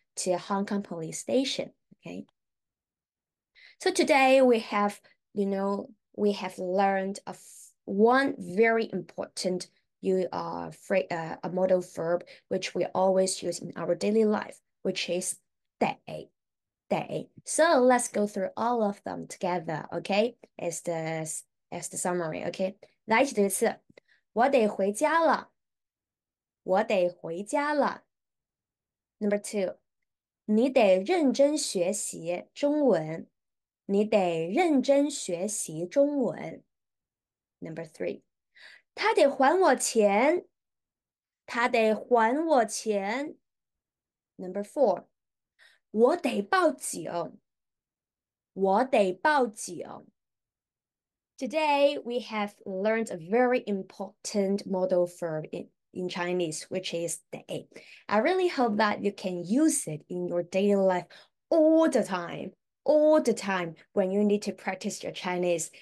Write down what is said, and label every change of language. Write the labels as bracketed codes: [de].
[en] to Hong Kong police station. Okay. So today we have, we have learned one very important a modal verb which we always use in our daily life, which is 得. So let's go through all of them together, okay? As the summary, okay? [zh] 来一起读一次，我得回家了，我得回家了。 [en] Number two， [zh] 你得认真学习中文，你得认真学习中文。 [en] Number three， [zh] 他得还我钱，他得还我钱。 [en] Number four， [zh] 我得报警，我得报警。 [en] Today, we have learned a very important modal verb in Chinese, which is 得. I really hope that you can use it in your daily life all the time when you need to practice your Chinese.